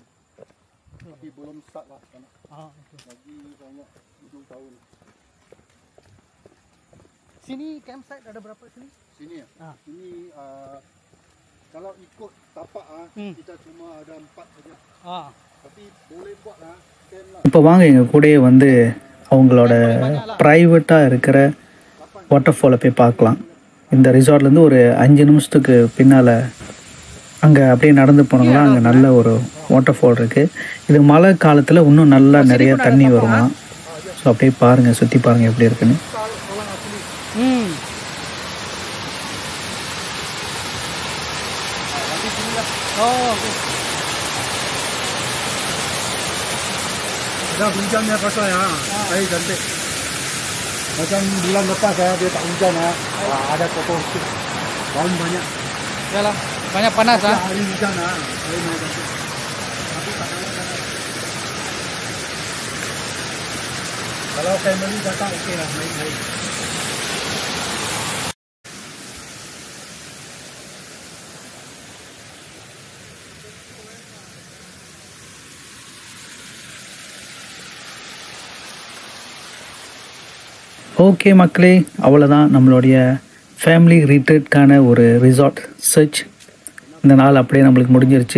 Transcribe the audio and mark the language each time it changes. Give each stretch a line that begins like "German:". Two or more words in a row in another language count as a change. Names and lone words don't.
Malay: Tapi belum start lah sana. Okay. Lagi banyak 7 tahun. Sini campsite ada berapa sini? Sini ya? Sini kalau ikut tapak kita cuma ada 4 saja. Tapi boleh buat lah.
Tamil: இப்போ வாங்க எங்கள் கூடயே வந்து அவங்களோட ப்ரைவேட்டாக இருக்கிற
English: water fall
Tamil: போய் பார்க்கலாம். இந்த ரிசார்ட்லேருந்து ஒரு 5 நிமிஷத்துக்கு பின்னால் அங்கே அப்படியே நடந்து போனோம்னா அங்கே நல்ல ஒரு
English: water fall
Tamil: இருக்குது. இது மழை காலத்தில் இன்னும் நல்லா நிறைய தண்ணி வருமா. ஸோ அப்படியே பாருங்கள், சுற்றி பாருங்கள் எப்படி இருக்குன்னு.
Malay: Dah hujannya pasal ya, air cantik. Macam bulan lepas dia tak hujan ada potong sikit. Daun banyak. Yalah, banyak panas Hari hujan air naik cantik. Tapi tak ada. Kalau family datang okey lah, main-main.
Tamil: ஓகே மக்களே, அவ்வளோதான் நம்மளுடைய
English: family retreat
Tamil: ஒரு
English: resort search
Tamil: இந்த நாள் அப்படியே நம்மளுக்கு முடிஞ்சிருச்சு.